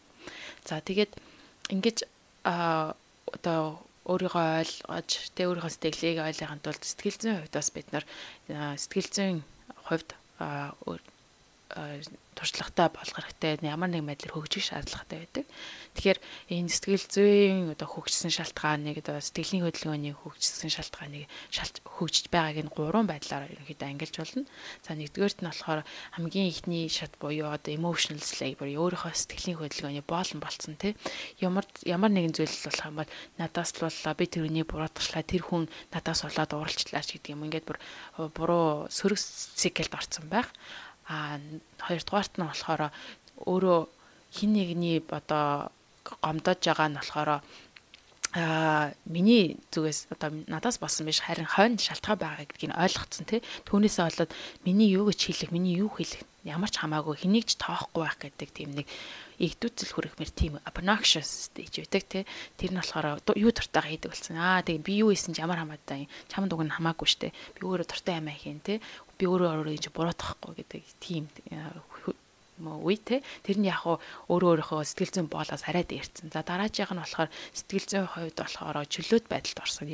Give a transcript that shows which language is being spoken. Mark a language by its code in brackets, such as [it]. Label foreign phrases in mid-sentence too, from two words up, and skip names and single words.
[mn] За тэгээд ингэж одоо өөрийгөө ойлгож өөрийнхөө сэтгэлийг ойлгохын тулд сэтгэл зүйн хувьд бас бид нар сэтгэл зүйн хувьд туршлагатай болох хэрэгтэй, ямар нэг байдлаар хөгжих шаардлагатай байдаг. Тэгэхээр энэ сэтгэл зүйн одоо хөгжсөн шалтгааныг одоо сэтгэлийн хөдөлгөөний хөгжсөн шалтгааныг хөгжиж байгааг нь 3 байдлаар ерөнхийдөө ангилж болно. За нэгдүгээрт нь болохоор хамгийн ихний шат буюу одоо [en] emotional slavery, [mn] өөрийнхөө сэтгэлийн хөдөлгөөний боолн болцсон тий. Ямар нэгэн зүйл болох юм бол надаас л боллоо, би тэрний буруутгачлаа, тэр хүн надаас болоод уралчлаа ч гэдэг юм. Ингээд буруу сөрөг циклд орсон байх. Хоёрдугаарт нь болохоор өөрөө хин нэгний одоо гомдож байгаа нь болохоор миний зүгээс одоо надаас болсон биш, харин хойно шалтгаан байгаа гэдгийг ойлгоцсон тий. Түүнээсээ болоод миний юу гэж хэлэх, миний юу хэлэх ямар ч хамаагүй хэнийг ч тоохгүй байх гэдэг тийм нэг игдүүцэл хүрэх мэр тийм [en] obnoxious stage [mn] байдаг тий. Тэр нь болохоор юу дуртайгаа хийдэг болсон. Тэгээ би юу хийсэн ч ямар хамаатай чамд уг нь хамаагүй штэ. Би өөрөө дуртай юм хийн тий. Би өөрөө ингэж буруутгахгүй гэдэг тийм үе те. Тэр нь яг өөрийнхөө сэтгэл зүйн боолоос арай дээрсэн. За дараачих нь болохоор сэтгэл зүйн хувьд болохоор чөлөөт байдалд орсон.